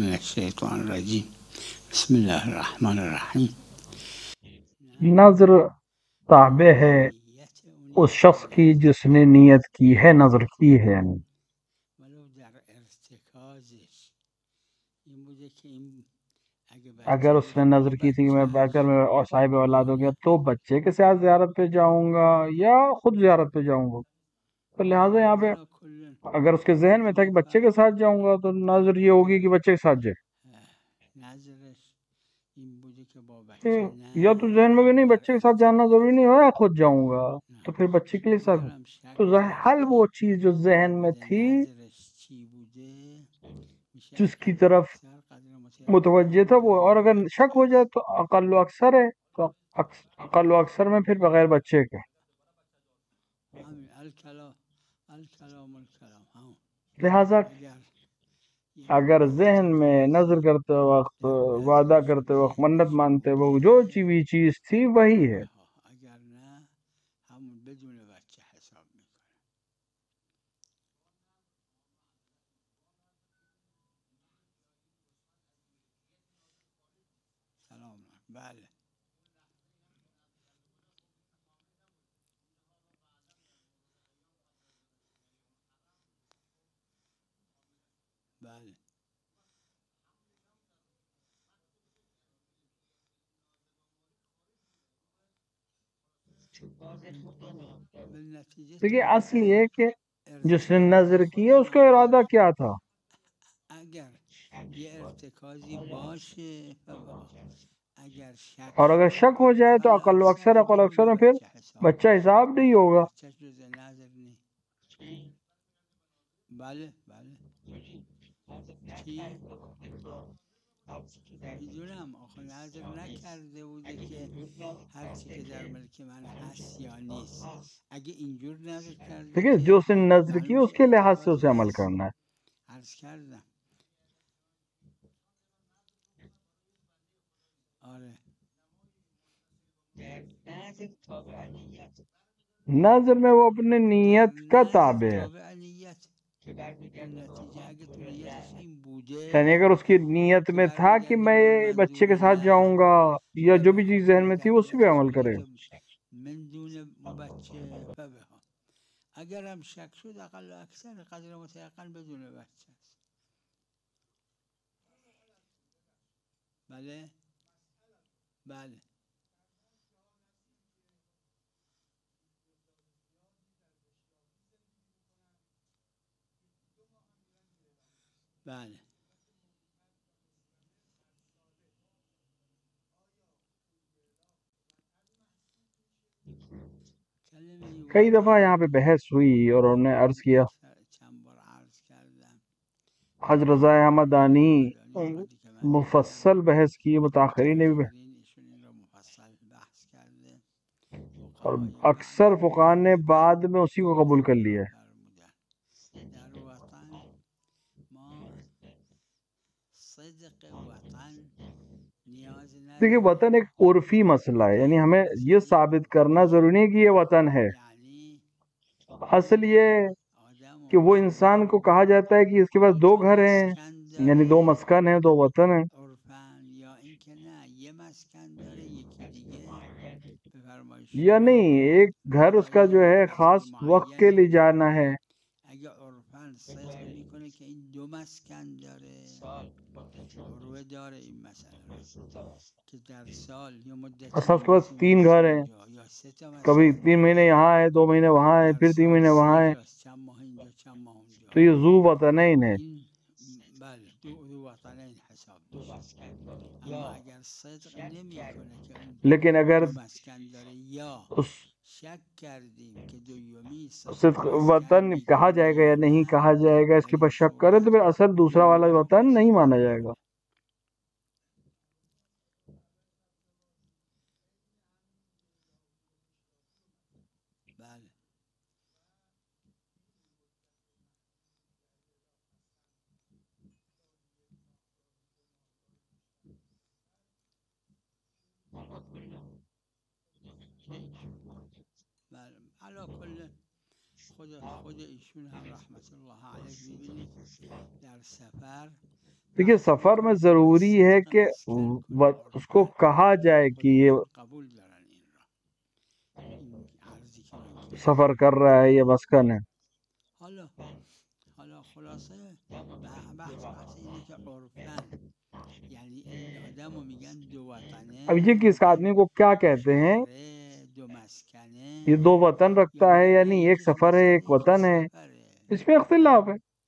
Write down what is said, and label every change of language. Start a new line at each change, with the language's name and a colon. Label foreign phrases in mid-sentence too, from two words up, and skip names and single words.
Arabic: الشیطان الرجیم بسم اللہ الرحمن الرحیم.
Urdu: نظر تابع ہے اس شخص کی جس نے نیت کی ہے، نظر کی ہے. یعنی
Persian: ولو در ارتکازش این بوده که این اگه اگر بچه
Urdu: اس نے
Persian: داشت با نظر
Urdu: کی تھی کہ میں اگر
Persian: بچهش
Urdu: میں صاحب اولاد ہو گیا تو بچے کے ساتھ زیارت پہ جاؤں گا یا خود زیارت پہ جاؤں گا. تو لہٰذا یہاں پہ
Arabic: علا کل
Urdu: اگر اس کے ذہن میں تھا کہ بچے کے ساتھ جاؤں گا تو نظر یہ ہوگی کہ بچے کے ساتھ جائے.
Persian: نظرش این بوده که با
Urdu: کہ
Persian: بچه
Urdu: یا تو
Persian: نه
Urdu: ذہن میں بھی نہیں
Persian: در
Urdu: بچے کے ساتھ جانا ضروری نہیں ہے، خود جاؤں گا
Persian: نه
Urdu: تو پھر بچے کے لیے ساتھ.
Persian: اگرم شک
Urdu: تو حل وہ
Persian: کرده
Urdu: چیز جو ذہن میں
Persian: مورد
Urdu: تھی
Persian: نظرش چی بوده میشه
Urdu: جس کی
Persian: اقل و
Urdu: طرف
Persian: اکثر قدر متیقن
Urdu: متوجہ تھا وہ، اور اگر
Persian: بدون
Urdu: شک ہو
Persian: بچه
Urdu: جائے تو اقل و اکثر ہے، تو اقل و اکثر میں پھر بغیر بچے کے.
Persian: همین
Arabic: الکلام الکلام
Persian: همون
Urdu: لہٰذا
Persian: اگر یه
Urdu: اگر ذہن میں
Persian: ارتکازی
Urdu: نظر کرتے وقت،
Persian: در
Urdu: وعدہ
Persian: نظرش
Urdu: کرتے وقت، منت
Persian: ذهنش
Urdu: مانتے وقت جو
Persian: بوده
Urdu: بھی چیز تھی وہی ہے،
Persian: اگر نه همون بدون بچه حساب میکنه.
Arabic: سلام علیکم.
Persian: بله بله بالنتیجه
Urdu: دیکھیے
Persian: تابع
Urdu: اصل یہ کہ جس نے
Persian: ارتکاز
Urdu: نظر کی ہے اس
Persian: خودمون
Urdu: کا
Persian: دیگه.
Urdu: ارادہ کیا تھا.
Persian: اگر یه ارتکازی باشه فبها، اگر شک
Urdu: اور اگر
Persian: شد
Urdu: شک ہو جائے تو
Persian: اقل و
Urdu: اقل و اکثر
Persian: بدون
Urdu: میں پھر
Persian: بچه حساب
Urdu: بچہ
Persian: میکنه.
Urdu: حساب نہیں ہوگا.
Persian: بچه جز نظر نی. بله بله چی؟ میدونم آخه نظر نکرده بوده که هرچی که در ملک من هست یا نیست. اگه اینجور نظر کرده
Urdu: دیکھیے جو
Persian: که
Urdu: اس نے نظر کی
Persian: معلوم
Urdu: اس
Persian: میشه
Urdu: کے لحاظ سے
Persian: ارتکازی
Urdu: اسے عمل
Persian: هست.
Urdu: کرنا ہے.
Persian: عرض کردم آره
Urdu: نظر میں وہ اپنے
Persian: در
Urdu: نیت کا
Persian: نظر
Urdu: تابع ہے.
Persian: تابع نیت. بالنتیجه اگه تو نیتش این
Urdu: یعنی
Persian: بوده
Urdu: اگر اس کی نیت
Persian: که
Urdu: میں تھا کہ
Persian: برمیگرده به اون
Urdu: میں بچے
Persian: منظور
Urdu: کے ساتھ جاؤں
Persian: نه
Urdu: گا یا جو بھی
Persian: فبها،
Urdu: چیز ذہن میں تھی
Persian: اگر
Urdu: اسی پہ
Persian: نیتش
Urdu: عمل
Persian: بوده
Urdu: کرے.
Persian: که من دون بچه فبها، اگر هم شک شد اقل و اکثر قدر متیقن بدون بچه است. بله بله بله کلمه
Urdu: کئی دفعہ
Persian: وطن
Urdu: یہاں پہ بحث ہوئی اور انہوں نے عرض کیا،
Persian: چند بار عرض کردم حضرت رضا حمدانی حمدانی وقتی که من دیدم
Urdu: مفصل بحث کی، متاخرین نے بھی،
Persian: متأخرین ایشون این را مفصل بحث کرده.
Urdu: اور
Persian: فقهای بعد
Urdu: اکثر فقہا نے
Persian: فرموده
Urdu: بعد میں اسی کو قبول کر لیا ہے.
Persian: فرمودن در وطن ما صدق وطن نیاز
Urdu: دیکھیے
Persian: نداره.
Urdu: وطن ایک عرفی مسئلہ ہے، یعنی
Persian: وطن
Urdu: ہمیں
Persian: یه
Urdu: یہ
Persian: چیزی
Urdu: ثابت کرنا
Persian: عرفیه،
Urdu: ضروری نہیں کہ یہ وطن ہے. یعنی اصل یہ
Persian: آدم
Urdu: کہ
Persian: و
Urdu: وہ انسان
Persian: شما
Urdu: کو کہا جاتا ہے کہ اس کے پاس
Persian: دو دو تا
Urdu: گھر ہیں،
Persian: مسکن
Urdu: یعنی دو
Persian: داره
Urdu: مسکن ہیں، دو وطن ہیں.
Persian: عرفن، یا اینکه نه یه مسکن داره یکی دیگه به فرمایش
Urdu: یا
Persian: شما
Urdu: نہیں، ایک گھر اس کا
Persian: برای
Urdu: جو
Persian: یه
Urdu: ہے
Persian: مدت
Urdu: خاص وقت کے
Persian: معینه.
Urdu: لیے جانا ہے.
Persian: اگه عرفن صدق میکنه که این دو مسکن داره، عروه داره این مسئله رو که در سال یه مدتی
Urdu: اصلا اس کے پاس
Persian: اینجاست یه 3 مدتی
Urdu: گھر ہیں،
Persian: اونجا، یا سه تا
Urdu: کبھی
Persian: مسکن
Urdu: 3 مہینے
Persian: داره
Urdu: یہاں ہے، 2 مہینے وہاں ہے،
Persian: در
Urdu: پھر 3
Persian: سال
Urdu: مہینے وہاں
Persian: سی
Urdu: ہے.
Persian: جاست، چند ماه اینجا چند ماه
Urdu: تو
Persian: اونجا.
Urdu: یہ ذو وطنین ہے.
Persian: این بله دو وطنین حساب میشه. اما اگر صدق نمیکنه که اون
Urdu: لیکن اگر
Persian: دو مسکن داره یا
Urdu: اس
Persian: شک کردیم که دومی صاحب
Urdu: صدق
Persian: مسکن
Urdu: وطن کہا
Persian: میکنه
Urdu: جائے گا
Persian: یا
Urdu: یا نہیں
Persian: نه،
Urdu: کہا جائے گا، اس
Persian: در
Urdu: کے اوپر
Persian: این
Urdu: شک کرے تو
Persian: صورت
Urdu: پھر اصل دوسرا والا
Persian: دومی را
Urdu: وطن نہیں
Persian: حساب
Urdu: مانا جائے گا.
Persian: میکنه. بله بله
Arabic: علا کل
Persian: خود ایشون هم
Arabic: رحمت الله علیه
Persian: میبینید در سفر
Urdu: دیکھیے سفر میں ضروری ہے کہ اس کو کہا جائے کہ یہ
Persian: قبول دارن این را این عرضی که من کردم.
Urdu: سفر کر رہا ہے یہ مسکن ہے.
Persian: حالا خلاصه بحث اینه که عرفن یعنی این آدم رو میگن دو وطنه،
Urdu: اب یہ کس آدمی کو کیا کہتے ہیں؟
Persian: سفره، دو مسکنه،
Urdu: یہ دو وطن رکھتا
Persian: یا
Urdu: ہے
Persian: میگن
Urdu: یا
Persian: نه
Urdu: نہیں، ایک
Persian: یکیش
Urdu: سفر ہے
Persian: مسکنه
Urdu: ایک وطن ہے،
Persian: یکیش سفره.
Urdu: اس میں اختلاف ہے.